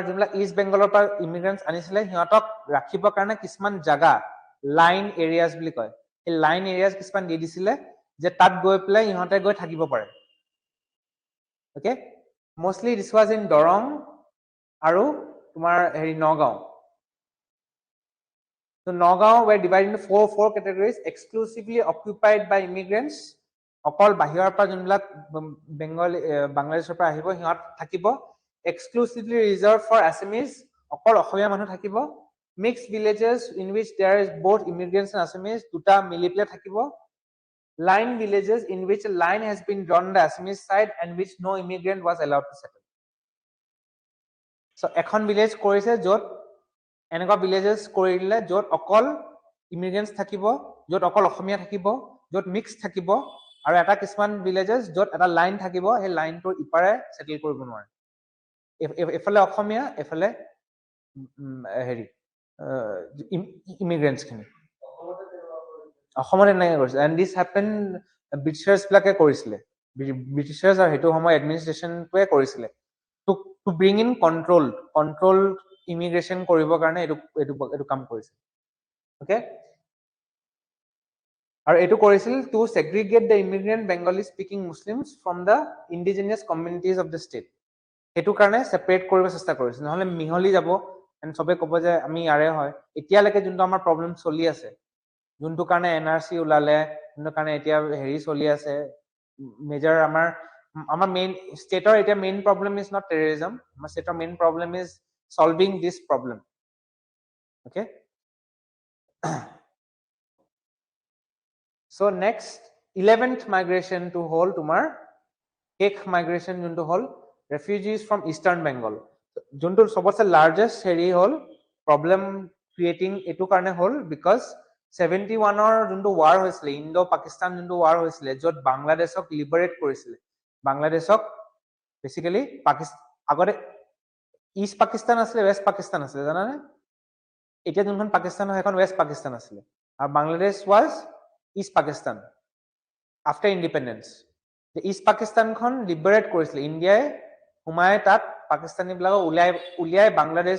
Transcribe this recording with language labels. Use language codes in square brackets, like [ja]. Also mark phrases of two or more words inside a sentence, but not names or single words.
[as] যোনবিলাক ইষ্ট বেংগলৰ পৰা ইমিগ্ৰেণ্টছ আনিছিলে সিহঁতক ৰাখিবৰ কাৰণে কিছুমান জাগা [en] line areas [as] বুলি কয় এই [en] line areas [as] কিছুমান দি দিছিলে যে তাত গৈ পেলাই ইহঁতে গৈ থাকিব পাৰে ওকে [en] mostly this was in Darrang [as] আৰু তোমাৰ হেৰি নগাঁও [en] So Nagaon were divided into four categories exclusively occupied by immigrants. [as] অকল বাহিৰৰ পৰা যোনবিলাক বেংগলী বাংলাদেশৰ পৰা আহিব সিহঁত থাকিব [en] exclusively reserved for Assamese [as] অকল অসমীয়া মানুহ থাকিব [en] mixed villages in which there is both immigrants and Assamese [as] দুটা মিলি পেলাই থাকিব [en] line villages in which a line has been drawn on the Assamese side and which no immigrant was allowed to settle. [as] So এখন village কৰিছে য'ত এনেকুৱা ভিলেজেছ কৰি দিলে য'ত অকল ইমিগ্ৰেণ্টছ থাকিব য'ত অকল অসমীয়া থাকিব য'ত মিক্স থাকিব আৰু এটা কিছুমান ভিলেজেছ য'ত এটা লাইন থাকিব সেই লাইনটোৰ ইপাৰে সেটেল কৰিব নোৱাৰে এফালে অসমীয়া এফালে হেৰি ইমিগ্ৰেণ্টছখিনি অসমত এনেকৈ কৰিছিলে [en] and this happen [as] ব্ৰিটিছাৰ্ছবিলাকে কৰিছিলে ব্ৰিটিছাৰ্ছ আৰু সেইটো সময় এডমিনিষ্ট্ৰেশ্যনটোৱে কৰিছিলে [en] to bring in control immigration [as] কৰিবৰ কাৰণে এইটো কাম কৰিছিল ওকে আৰু এইটো কৰিছিল [en] to segregate the immigrant Bengali speaking Muslims from the indigenous communities of the state [as] সেইটো কাৰণে সেপাৰেট কৰিব চেষ্টা কৰিছিল নহলে মিহলি যাব এণ্ড সবে ক'ব যে আমি ইয়াৰে হয় এতিয়ালৈকে যোনটো আমাৰ প্ৰব্লেম চলি আছে যোনটো কাৰণে এনআৰসি ওলালে যোনটো কাৰণে এতিয়া হেৰি চলি আছে মেজৰ আমাৰ main stateৰ এতিয়া [en] main problem is not terrorism [as] আমাৰ stateৰ [en] main problem is solving this problem okay so next 11th migration to whole [as] তোমাৰ শেষ migration যোনটো হল [en] refugees from eastern bengal [as] যোনটো সবতছে largest হেৰি হল [en] problem creating [as] এটো কাৰণে হল because 71 ৰ যোনটো war হৈছিলে ইণ্ডো পাকিস্তান যোনটো war হৈছিলে য'ত বাংলাদেশক লিবাৰেট কৰিছিলে বাংলাদেশক বেসিক্যালি আগতে ইষ্ট পাকিস্তান আছিল ওয়েস্ট পাকিস্তান আছিল জানানে এতিয়া যোনখন পাকিস্তান হয় এখন ওয়েস্ট পাকিস্তান আছিল আৰু বাংলাদেশ [en] was East Pakistan after independence [as] ইষ্ট পাকিস্তানখন লিবাৰেট কৰিছিল ইণ্ডিয়াই হুমাই তাত পাকিস্তানীবিলাকক উলিয়াই বাংলাদেশ